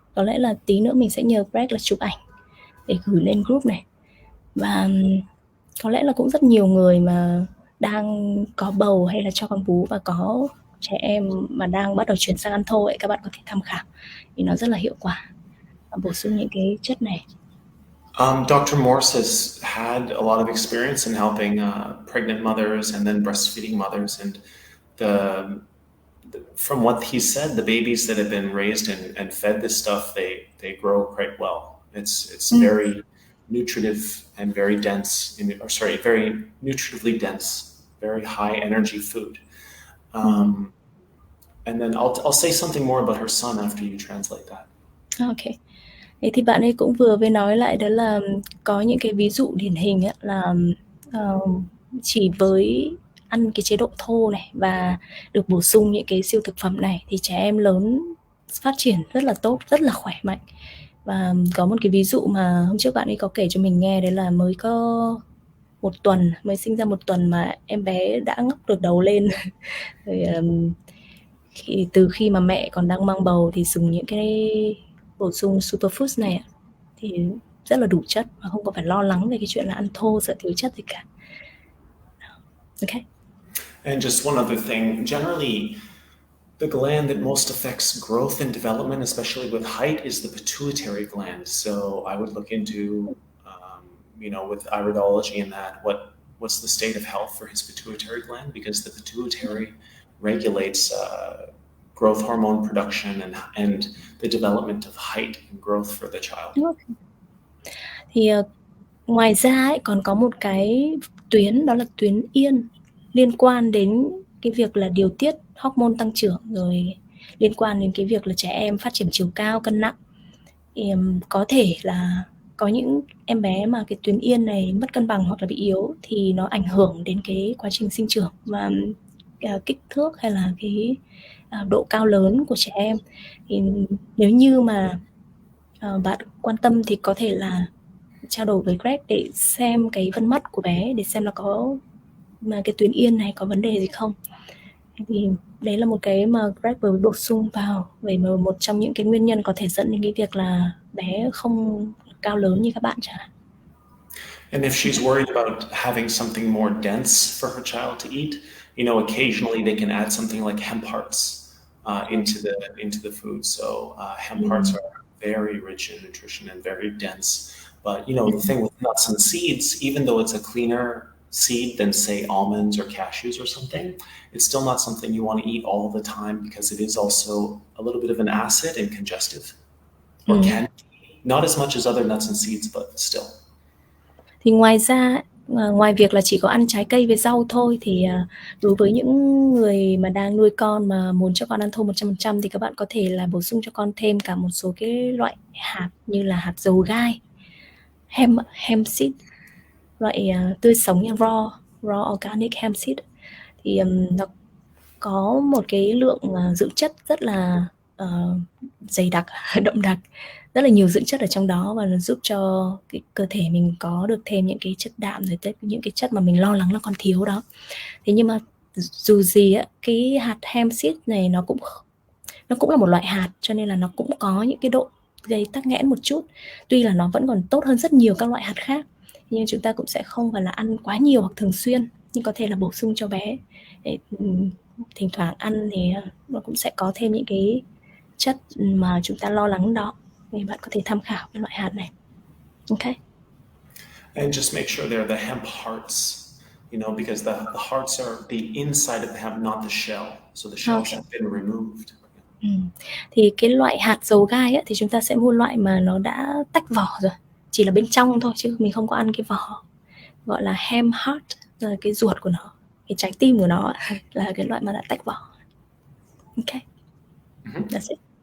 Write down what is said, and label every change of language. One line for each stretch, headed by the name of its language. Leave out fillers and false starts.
Vietnamese: Có lẽ là tí nữa mình sẽ nhờ Greg là chụp ảnh để gửi lên group này. Và có lẽ là cũng rất nhiều người mà đang có bầu hay là cho con bú và có trẻ em mà đang bắt đầu chuyển sang ăn thô ấy, các bạn có thể tham khảo vì nó rất là hiệu quả, bổ sung những cái chất này.
English: Dr. Morse has had a lot of experience in helping pregnant mothers and then breastfeeding mothers, and from what he said, the babies that have been raised and fed this stuff, they grow quite well. It's very nutritive and very dense, very nutritively dense, very high energy food. And then I'll say something more about her son after you translate that. Okay.
Vietnamese: Thế thì bạn ấy cũng vừa mới nói lại đó là có những cái ví dụ điển hình ấy, là chỉ với ăn cái chế độ thô này và được bổ sung những cái siêu thực phẩm này thì trẻ em lớn phát triển rất là tốt, rất là khỏe mạnh. Và có một cái ví dụ mà hôm trước bạn ấy có kể cho mình nghe, đấy là mới có mới sinh ra 1 tuần mà em bé đã ngóc được đầu lên. Rồi, từ khi mà mẹ còn đang mang bầu thì dùng những cái bổ sung superfoods này thì rất là đủ chất và không có phải lo lắng về cái chuyện là ăn thô sợ thiếu chất gì cả.
English: Okay. And just one other thing, generally the gland that most affects growth and development, especially with height, is the pituitary gland. So I would look into, with iridology and that, what's the state of health for his pituitary gland, because the pituitary regulates growth hormone production and the development of height and growth for the child.
Vietnamese: Thì ngoài ra ấy, còn có một cái tuyến, đó là tuyến yên, liên quan đến cái việc là điều tiết hormone tăng trưởng, rồi liên quan đến cái việc là trẻ em phát triển chiều cao, cân nặng. Thì có thể là có những em bé mà cái tuyến yên này mất cân bằng hoặc là bị yếu thì nó ảnh hưởng đến cái quá trình sinh trưởng và kích thước hay là cái độ cao lớn của trẻ em. Thì nếu như mà bạn quan tâm thì có thể là trao đổi với Greg để xem cái vân mắt của bé, để xem là có mà cái tuyến yên này có vấn đề gì không. Thì đấy là một cái mà Greg vừa bổ sung vào về một trong những cái nguyên nhân có thể dẫn đến cái việc là bé không cao lớn như các bạn chẳng hạn.
English: And if she's worried about having something more dense for her child to eat, occasionally they can add something like hemp hearts into the food. So hemp hearts are very rich in nutrition and very dense. But the thing with nuts and seeds, even though it's a cleaner seed than say almonds or cashews or something, it's still not something you want to eat all the time, because it is also a little bit of an acid and congestive, or can be. Not as much as other nuts and seeds, but still.
Vietnamese: Thì ngoài ra, ngoài việc là chỉ có ăn trái cây với rau thôi, thì đối với những người mà đang nuôi con mà muốn cho con ăn thô 100% thì các bạn có thể là bổ sung cho con thêm cả một số cái loại hạt như là hạt dầu gai, hemp seed, loại tươi sống nha, raw organic hemp seed. Thì nó có một cái lượng dưỡng chất rất là dày đặc, đậm đặc, rất là nhiều dưỡng chất ở trong đó, và nó giúp cho cái cơ thể mình có được thêm những cái chất đạm, rồi những cái chất mà mình lo lắng là còn thiếu đó. Thế nhưng mà dù gì á, cái hạt hemp seed này nó cũng là một loại hạt, cho nên là nó cũng có những cái độ gây tắc nghẽn một chút. Tuy là nó vẫn còn tốt hơn rất nhiều các loại hạt khác, nhưng chúng ta cũng sẽ không phải là ăn quá nhiều hoặc thường xuyên, nhưng có thể là bổ sung cho bé để thỉnh thoảng ăn thì nó cũng sẽ có thêm những cái chất mà chúng ta lo lắng đó. Thì bạn có thể tham khảo cái loại hạt này.
English: Okay. And just make sure they're the hemp hearts, because the hearts are the inside of the hemp, not the shell. So the shells have been removed.
Vietnamese: Thì cái loại hạt dầu gai ấy, thì chúng ta sẽ mua loại mà nó đã tách vỏ rồi, chỉ là bên trong thôi chứ mình không có ăn cái vỏ, gọi là ham heart, là cái ruột của nó, cái trái tim của nó là cái loại mà đã tách vỏ.
English: Ok, that's it.